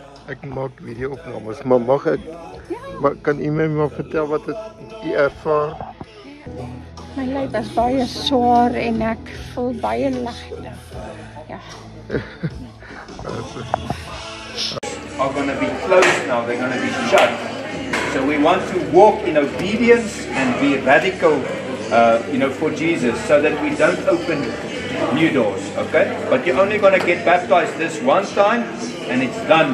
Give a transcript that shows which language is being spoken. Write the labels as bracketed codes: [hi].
[af] Ek maak video-opnames, maar mag ek? Maar kan u my maar vertel wat het u ervaar? My lyf is baie swaar en ek voel baie ligter. Ja. [en] Are going to be closed now, they're going to be shut. So we want to walk in obedience and be radical, for Jesus, so that we don't open new doors, okay? But you're only going to get baptized this one time, and it's done.